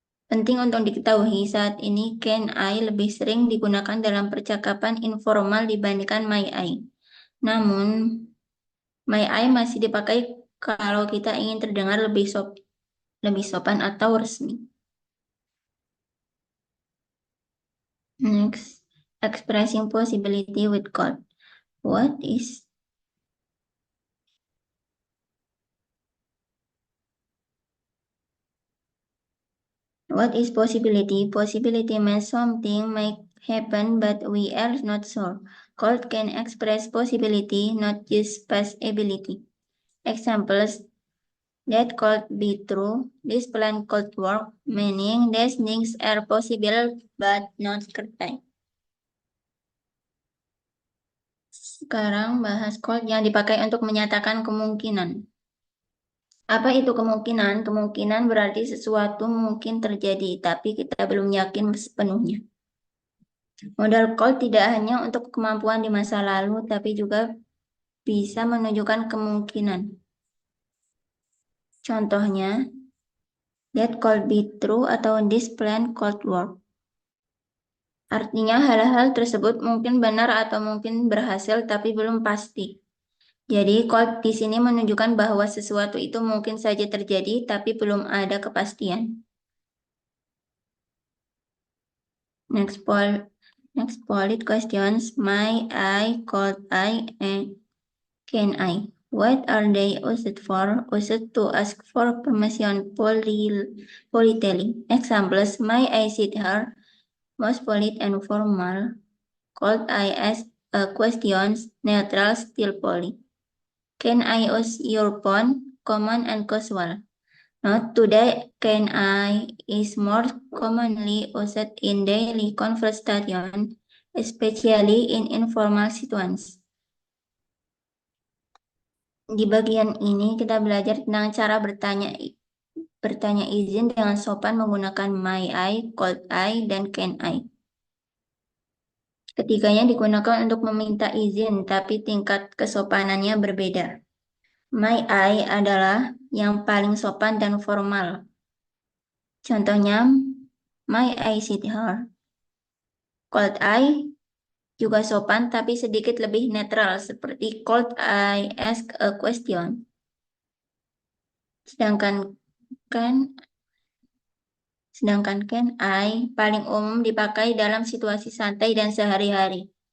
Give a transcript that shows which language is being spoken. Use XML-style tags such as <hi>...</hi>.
<id>Penting untuk diketahui saat ini can I lebih sering digunakan dalam percakapan informal dibandingkan may I. Namun, may I masih dipakai kalau kita ingin terdengar lebih sopan atau resmi.</id> <en>Next, expressing possibility with could. What is possibility? Possibility means something might happen, but we are not sure. Could can express possibility, not just possibility. Examples: that could be true. This plan could work, meaning these things are possible but not certain.</en> <id>Sekarang bahas could yang dipakai untuk menyatakan kemungkinan. Apa itu kemungkinan? Kemungkinan berarti sesuatu mungkin terjadi, tapi kita belum yakin sepenuhnya. Modal could tidak hanya untuk kemampuan di masa lalu, tapi juga bisa menunjukkan kemungkinan. Contohnya,</id> <en>that could be true</en> <id>atau</id> <en>this plan could work.</en> <id>Artinya hal-hal tersebut mungkin benar atau mungkin berhasil, tapi belum pasti. Jadi, could di sini menunjukkan bahwa sesuatu itu mungkin saja terjadi, tapi belum ada kepastian.</id> <en>Next polite questions. May I, could I, and can I? What are they used for? Used to ask for permission politely. Examples: may I sit here? Most polite and formal. Could I ask questions? Neutral, still polite. Can I use your phone? Common and casual. Note today, can I is more commonly used in daily conversation, especially in informal situations.</en> <id>Di bagian ini kita belajar tentang cara bertanya izin dengan sopan menggunakan may I, could I, dan can I. Ketiganya digunakan untuk meminta izin, tapi tingkat kesopanannya berbeda. May I adalah yang paling sopan dan formal. Contohnya,</id> <en>may I sit here?</en> <id>Could I juga sopan tapi sedikit lebih netral, seperti</id> <en>could I ask a question?</en> <id>Sedangkan can I paling umum dipakai dalam situasi santai dan sehari-hari.</id>